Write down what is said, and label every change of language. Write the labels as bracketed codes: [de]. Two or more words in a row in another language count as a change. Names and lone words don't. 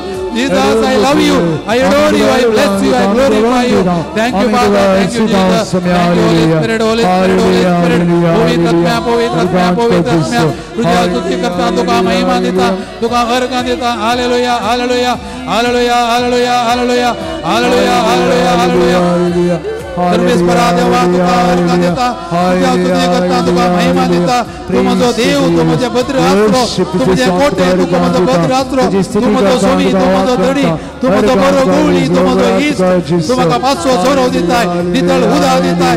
[en] Jesus, I love you. I adore you. I bless you. I glorify you. Thank you, Father. Thank you, Jesus. Thank you, Holy Spirit. Holy Spirit, Holy Spirit. [kok] पवित्रात्म्या, पवित्रात्म्या, पवित्रात्म्या. तुझ्या स्तुती करता, तुका महिमा देता, तुका अर्घ देता. हालेलुया, हालेलुया, हालेलुया, हालेलुया, हालेलुया, हालेलुया, हालेलुया, हालेलुया. सर्वेश्वरा देवा तुका अर्घ देता, तुझ्या स्तुती करता, तुका महिमा देता. तू माझो देव, तू माझे भद्र आसरो, तू माझे कोटे, तू माझो भद्र आसरो, तू माझो सोमी, तू माझो धडी, तू माझो बरो गवळी, तू माझो इष्ट, तू म्हाका पासो सोरो दिताय, नितळ उदक दिताय.